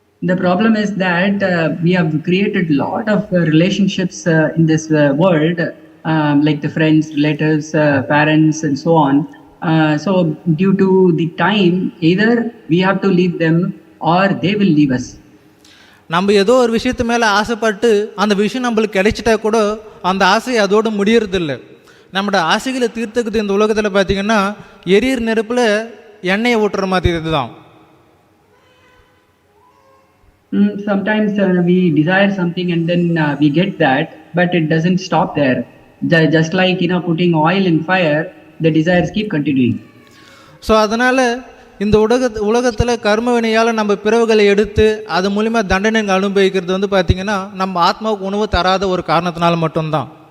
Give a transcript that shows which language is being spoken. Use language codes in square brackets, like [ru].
[en] The problem is that we have created a lot of relationships in this world, like the friends, relatives, parents, and so on. So due to the time, either we have to leave them or they will leave us. [ta] நம்ம ஏதோ ஒரு விஷயத்து மேலே ஆசைப்பட்டு அந்த விஷயம் நம்மளுக்கு கிடைச்சிட்டா கூட அந்த ஆசை அதோடு முடியறதில்லை. நம்மளோட ஆசைகளை தீர்த்துக்குது இந்த உலகத்தில் பார்த்திங்கன்னா எரியிற நெருப்பில் எண்ணெயை ஊட்டுற மாதிரி இதுதான். [en] Sometimes we desire something and then we get that, but it doesn't stop there. Just like, putting oil in fire, the desires keep continuing. [ta] So அதனால் இந்த உலகத்தில் கர்ம வினையால் நம்ம பிறவுகளை எடுத்து அது மூலிமா தண்டனை அனுபவிக்கிறது வந்து பார்த்திங்கன்னா நம்ம ஆத்மாவுக்கு உணவு தராத ஒரு காரணத்தினால மட்டும்தான்.